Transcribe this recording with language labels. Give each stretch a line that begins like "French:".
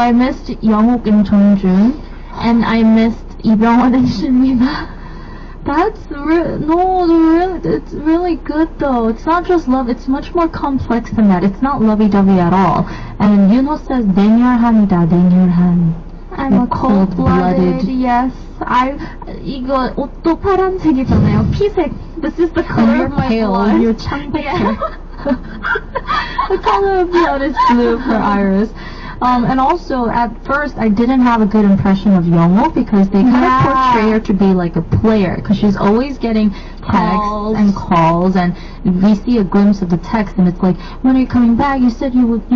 English: So I missed Young-ok and Jeong-jun, and I missed Lee Byung-hun and Shin Mina. It's really good though. It's not just love, it's much more complex than that. It's not lovey-dovey at all. And Yunho says,
Korean: 냉혈한이다, 냉혈한.
English: I'm a cold-blooded. Yes.
Korean: 이거 옷도 파란색이잖아요. 피색.
English: This is the color of my blood. You're
Korean: 창백해.
English: The color of blood is blue for Iris. And also, at first, I didn't have a good impression of Young-ok because they kind of portray her to be like a player, because she's always getting texts and calls, and we see a glimpse of the text, and it's like, when are you coming back? You said you loved me.